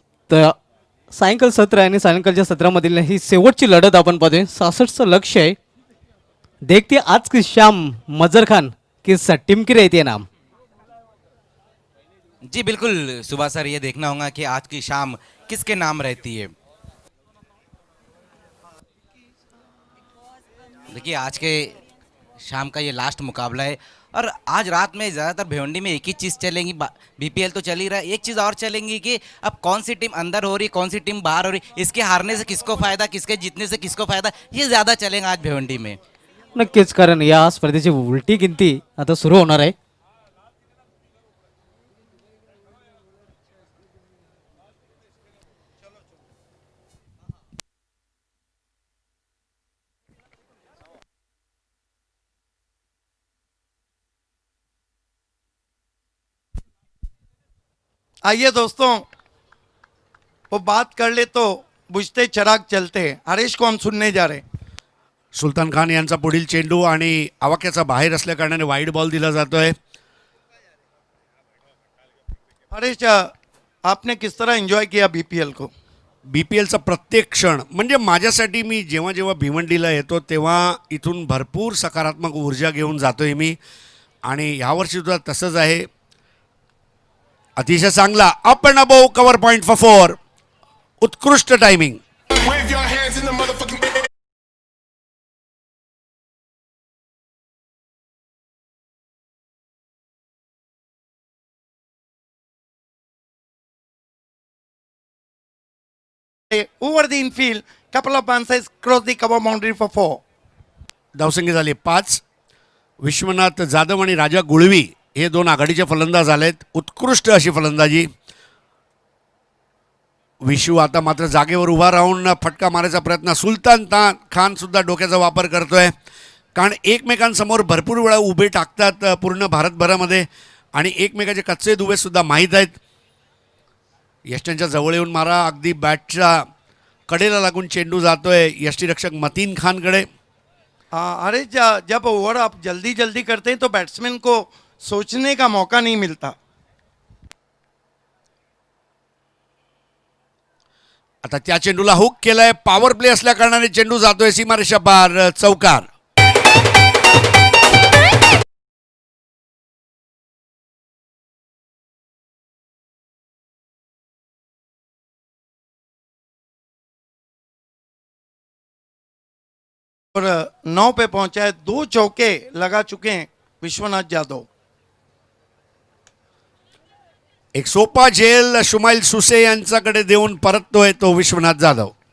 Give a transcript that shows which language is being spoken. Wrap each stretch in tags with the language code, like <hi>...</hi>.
<mr>तर सायंकाळ सत्र आणि सायंकाळच्या सत्रामधील ही शेवटची लढत आपण पाहतोय. 66चं लक्ष्य आहे.</mr> <hi>देखते आज की शाम मजर खान किस टीम की रहती है नाम. जी बिल्कुल सुभाष सर, ये देखना होगा कि आज की शाम किसके नाम रहती है. देखिए आज के शाम का ये लास्ट मुकाबला है और आज रात में ज़्यादातर भिवंडी में एक ही चीज़ चलेंगी. बीपीएल तो चल ही रहा है, एक चीज़ और चलेंगी कि अब कौन सी टीम अंदर हो रही, कौन सी टीम बाहर हो रही, इसके हारने से किसको फ़ायदा, किसके जीतने से किसको फ़ायदा, ये ज़्यादा चलेगा आज भिवंडी में.</hi> <mr>नक्कीच, कारण या स्पर्धेची उलटी गिनती आता सुरू होणार आहे.</mr> <hi>आइए दोस्तों, वो बात कर ले तो बुझते चिराग चलते हैं। हरीश को हम सुनने जा रहे हैं।</hi> <mr>सुलतान खान यांचा पुढील चेंडू आणि आवाक्याचा बाहेर असल्या कारणाने वाईड बॉल दिला जातोय.</mr> <hi>हरीश, आपने किस तरह एंजॉय किया बीपीएल को?</hi> <mr>BPLचा प्रत्येक क्षण म्हणजे माझ्यासाठी, मी जेव्हा जेव्हा भिवंडीला येतो तेव्हा इथून भरपूर सकारात्मक ऊर्जा घेऊन जातोय मी, आणि यावर्षी सुद्धा तसंच आहे. अतिशय चांगला up and above cover point for 4. उत्कृष्ट timing.</mr> <en>Wave your hands in the motherfucking air. Over the infield, couple of bounces cross the cover boundary for 4.</en> <mr>धावसंख्या झाली 5. विश्वनाथ जाधव आणि राजा गुळवी हे दोन आघाडीचे फलंदाज आलेत. उत्कृष्ट अशी फलंदाजी. विशू आता मात्र जागेवर उभा राहून फटका मारायचा प्रयत्न. सुलतान खान सुद्धा डोक्याचा वापर करतोय, कारण एकमेकांसमोर भरपूर वेळा उभे टाकतात पूर्ण भारतभरामध्ये, आणि एकमेकाचे कच्चे दुवे सुद्धा माहीत आहेत. यष्टींच्या जवळ येऊन मारा. अगदी बॅटच्या कडेला लागून चेंडू जातोय यष्टीरक्षक मतीन खानकडे.</mr> <hi>अरे जब ओवर आप जल्दी जल्दी करते हैं तो बैट्समैन को सोचने का मौका नहीं मिलता.</hi> <mr>आता त्या चेंडूला हुक केलाय. पॉवर प्ले असल्या कारणाने चेंडू जातोय सीमारेषा पार. चौकार.</mr> <hi>और 9 पे पहुंचा है. 2 चौके लगा चुके हैं विश्वनाथ जाधव.</hi> <mr>एक सोपा झेल शुमाइल सुसे यांच्याकडे देऊन परततोय तो विश्वनाथ जाधव.</mr>